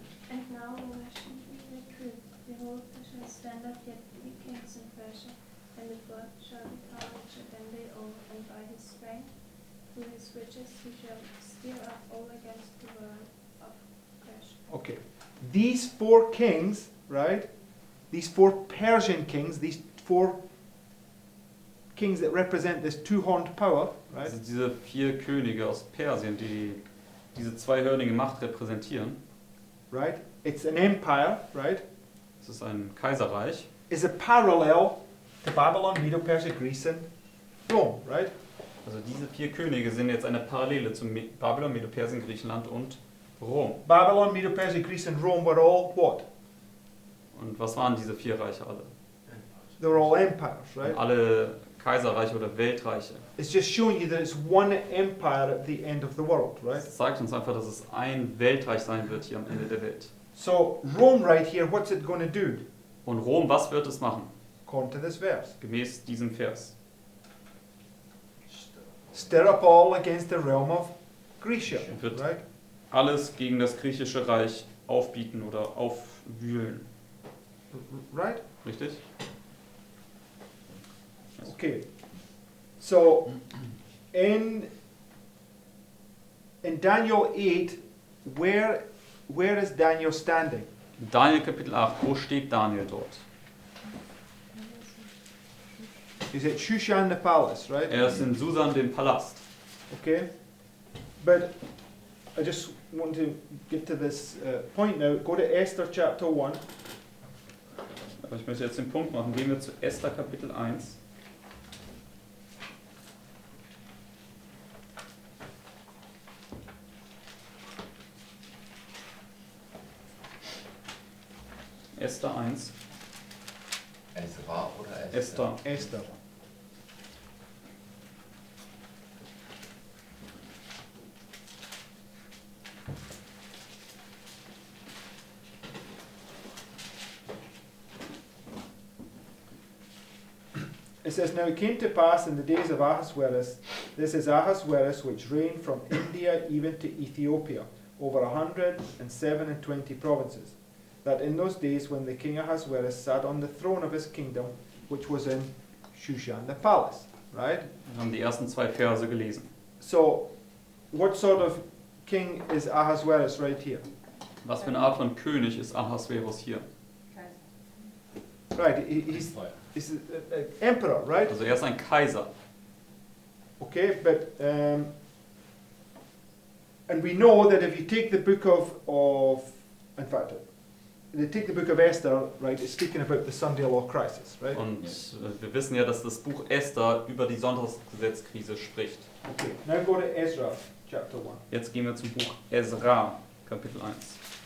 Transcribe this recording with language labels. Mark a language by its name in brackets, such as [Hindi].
[English] And now the Russian the truth. Behold, there shall stand up yet 3 kings in Persia, and the fourth shall be courage than they all, and by his strength, through his riches, he shall stir up all against the world of Persia. Okay, these 4 kings, right? These 4 Persian kings, these 4 kings that represent this two-horned power, right? [German] also diese 4 Könige aus Persien, die diese zweihörnige Macht repräsentieren, [English] Right? It's an empire, right? [German] es ist ein Kaiserreich, [English] Is a parallel to Babylon, Medo-Persia, Greece, and Rome, right? [German] also diese 4 Könige sind jetzt eine Parallele zu Babylon, Medo-Persien, Griechenland und Rom. [English] Babylon, Medo-Persia, Greece, and Rome were all what? [German] Und was waren diese 4 Reiche alle? [English] They were all empires, right? [German] Alle Kaiserreiche oder Weltreiche. [English] It's just showing you that it's one empire at the end of the world, right? [German] Das zeigt uns einfach, dass es ein Weltreich sein wird hier am Ende der Welt. [English] So Rome right here, what's it going to do? [German] Und Rom, was wird es machen? [English] According to this verse. [German] Gemäß diesem Vers. [English] Stir up all against the realm of Grecia, [German] Wird [English] right? [German] alles gegen das griechische Reich aufbieten oder aufwühlen. [English] Right? [German] Richtig? [English] Okay. So in Daniel 8, where is Daniel standing? [German] Daniel Kapitel 8, wo steht Daniel dort? [English] He's at Shushan the palace, right? [German] Er ist in Susan, dem Palast. [English] Okay. But I just want to get to this point now. Go to Esther chapter 1. [German] Aber ich möchte jetzt den Punkt machen. Gehen wir zu Esther Kapitel 1. Esther 1. Ezra oder Esther. Esther. [English] It says, now it came to pass in the days of Ahasuerus, this is Ahasuerus which reigned from India even to Ethiopia, over 127 provinces, that in those days when the king Ahasuerus sat on the throne of his kingdom, which was in Shushan the palace, right? [German] Wir haben die ersten 2 Verse gelesen. [English] So, what sort of king is Ahasuerus right here? [German] Was für eine Art von König ist Ahasverus hier? [English] Right, he's an emperor, right? [German] Also er ist ein Kaiser. [English] Okay, but and we know that if you take the book of in fact, they take the book of Esther, right? It's speaking about the Sunday law crisis, right? [German] Und wir wissen ja, dass das Buch Esther über die Sonntagsgesetzkrise spricht. [English] Okay, now go to Ezra chapter 1. [German] Jetzt gehen wir zum Buch Ezra, Kapitel 1.